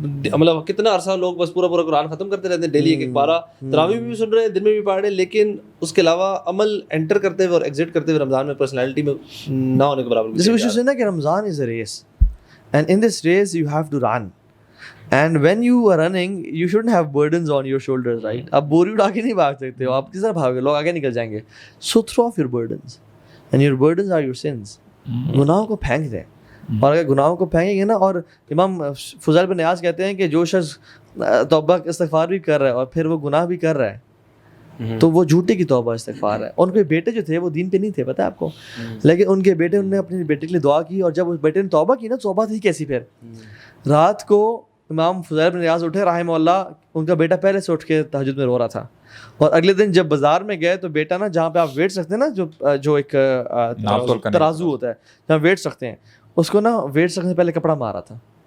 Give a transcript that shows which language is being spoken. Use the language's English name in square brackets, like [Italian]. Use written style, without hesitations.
[Urdu] مطلب کتنا عرصہ لوگ بس پورا قرآن ختم کرتے رہتے ہیں, ڈیلی ایک پارا, تراویح بھی سن رہے ہیں, دن میں بھی پڑھ رہے ہیں, لیکن اس کے علاوہ عمل انٹر کرتے ہوئے اور ایگزٹ کرتے ہوئے رمضان میں پرسنالٹی میں نہ ہونے کے برابر. جیسے وشو سے نا کہ [English] Ramadan is a race, and in this race you have to run. And when you are running, you shouldn't have burdens on your shoulders, right? [Urdu] آپ بوری اٹھا کے نہیں بھاگ سکتے ہو, آپ کس طرح بھاگو گے, لوگ آگے نکل جائیں گے. [English] So throw off your burdens, and your burdens are your sins. [Urdu] گناہوں کو پھینک دیں, اور اگر گناہوں کو پھینکیں گے نا, اور امام فضیل بن نیاز کہتے ہیں کہ جو شخص توبہ استغفار بھی کر رہا ہے اور پھر وہ گناہ بھی کر رہا ہے تو وہ جھوٹے کی توبہ استغفار ہے. ان کے بیٹے جو تھے وہ دین پہ نہیں تھے, پتہ ہے آپ کو, لیکن ان کے بیٹے, انہوں نے اپنے بیٹے کے لیے دعا کی, اور جب اس بیٹے نے توبہ کی نا, توبہ تھی کیسی, پھر رات کو امام فضیل بن نیاز اٹھے رحمہ اللہ, ان کا بیٹا پہلے سے اٹھ کے تہجد میں رو رہا تھا, اور اگلے دن جب بازار میں گئے تو بیٹا نا, جہاں پہ آپ ویٹ رکھتے ہیں نا, جو ایک ترازو ہوتا ہے جہاں ویٹ رکھتے ہیں, اس کو نا ویٹ رکھنے سے پہلے کپڑا مارا تھا.